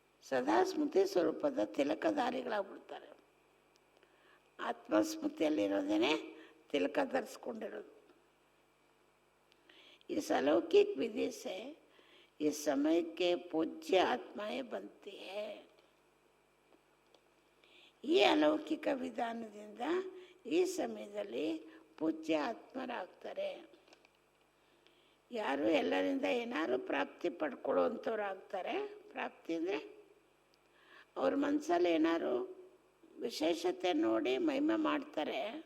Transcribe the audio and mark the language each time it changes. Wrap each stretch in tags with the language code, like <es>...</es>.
<kn>ಸದಾ ಸ್ಮೃತಿ ಸ್ವರೂಪದ ತಿಲಕಧಾರಿಗಳಾಗ್ಬಿಡ್ತಾರೆ. ಆತ್ಮಸ್ಮೃತಿಯಲ್ಲಿರೋದೇನೆ ತಿಲಕ ಧರಿಸ್ಕೊಂಡಿರೋದು.</kn> <hi>इस अलौकिक विधि से इस समय के पूज्य आत्माएं बनती है.</hi> <kn>ಈ ಅಲೌಕಿಕ ವಿಧಾನದಿಂದ ಈ ಸಮಯದಲ್ಲಿ ಪೂಜ್ಯ ಆತ್ಮರಾಗ್ತಾರೆ. ಯಾರು ಎಲ್ಲರಿಂದ ಏನಾದ್ರು ಪ್ರಾಪ್ತಿ ಪಡ್ಕೊಳ್ಳೋವಂಥವ್ರು ಆಗ್ತಾರೆ. ಪ್ರಾಪ್ತಿ ಅಂದರೆ ಅವ್ರ ಮನಸ್ಸಲ್ಲಿ ಏನಾದ್ರು ವಿಶೇಷತೆ ನೋಡಿ ಮಹಿಮೆ ಮಾಡ್ತಾರೆ.</kn>